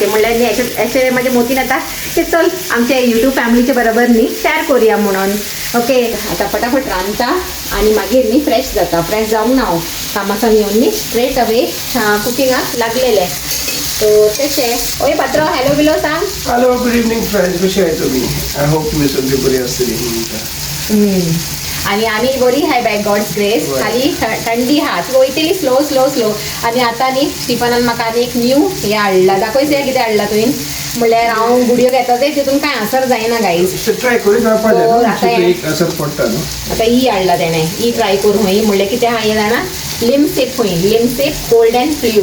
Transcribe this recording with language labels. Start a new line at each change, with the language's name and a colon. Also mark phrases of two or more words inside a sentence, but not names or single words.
Konkani: म्हणल्यार न्ही अशें म्हाजे मोतीन येता की चल आमच्या यूट्यूब फॅमिलीचे बरोबर न्ही शेअर करुया म्हणून. ओके, आता फटाफट रांदता आणि मागीर न्ही फ्रेश जाता. फ्रेश जावंक ना हांव कामासान येवन न्ही
English: straight away
Konkani: कुकिंगाक लागलेले. तो तशें ओय पात्र हॅलो बिलो सांग. हॅलो,
English: good evening friends,
Marathi: कशी आहे तुम्ही?
English: I hope
Marathi: तुम्ही सगळी बरी असतील. आणि आम्ही बरी हाय
English: by God's grace.
Konkani: खाली थंडी हा ती वयतली स्लो. आणि आता न्ही स्टीफनान म्हाका आनी एक न्यू हे हाडला. दाखयचें कितें हाडला तुवें. म्हणल्यार हांव गुडयो घेता ते तितून कांय असर जायना गायज. ट्राय करून एक असर पडटा न्हू. आता ही हाडला तेणें, ही ट्राय करूं हय. म्हणल्यार कितें हा हे जाणा लिमसेप
English: cold and flu.